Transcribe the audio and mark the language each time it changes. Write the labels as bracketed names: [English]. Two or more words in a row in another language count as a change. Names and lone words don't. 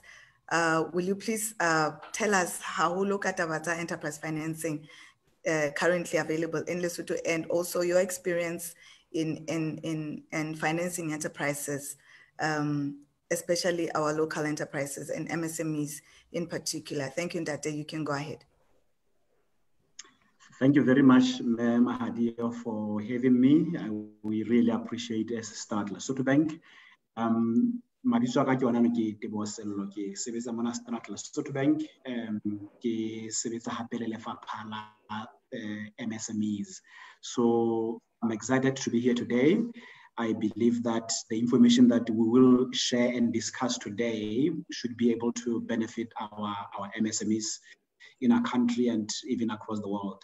[English] Will you please tell us how Katawata enterprise financing currently available in Lesotho, and also your experience in financing enterprises, especially our local enterprises and MSMEs in particular. Thank you, Ndate. You can go ahead. Thank you very much, Mahadia, for having me. We really appreciate it. Start Lesotho Bank. [Southern Sotho] Mabitso ka ke yona ke Tebosello ke sebetsa mona Standard Lesotho Bank ke sebetsa hape le lefapha la MSMEs. [English] So I'm excited to be here today. I believe that the information that we will share and discuss today should be able to benefit our MSMEs in our country and even across the world.